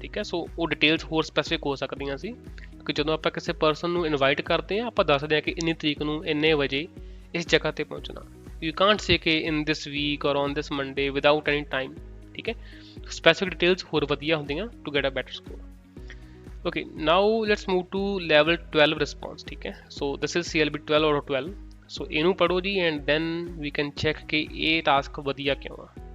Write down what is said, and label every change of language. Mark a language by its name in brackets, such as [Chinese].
[Punjabi] ਠੀਕ ਹੈ, ਸੋ ਉਹ ਡਿਟੇਲਸ ਹੋਰ ਸਪੈਸੀਫਿਕ ਹੋ ਸਕਦੀਆਂ ਸੀ, ਕਿ ਜਦੋਂ ਆਪਾਂ ਕਿਸੇ ਪਰਸਨ ਨੂੰ ਇਨਵਾਈਟ ਕਰਦੇ ਹਾਂ ਆਪਾਂ ਦੱਸਦੇ ਹਾਂ ਕਿ ਇੰਨੀ ਤਰੀਕ ਨੂੰ ਇੰਨੇ ਵਜੇ ਇਸ ਜਗ੍ਹਾ ਤੇ ਪਹੁੰਚਣਾ। [English] you can't say [Punjabi] ਕਿ [English] In this week or on this Monday without any time. [Punjabi] ਠੀਕ ਹੈ, ਸਪੈਸੀਫਿਕ ਡਿਟੇਲਸ ਹੋਰ ਵਧੀਆ ਹੁੰਦੀਆਂ [English] To get a better score. Okay, now let's move to level 12 response। [Hindi] ठीक है, [English] so this is CLB 12 out of 12। [Punjabi] so ਇਹਨੂੰ ਪੜੋ ਜੀ [English] and then we can check [Punjabi] ਕਿ ਇਹ ਟਾਸਕ ਵਧੀਆ ਕਿਉਂ ਆ।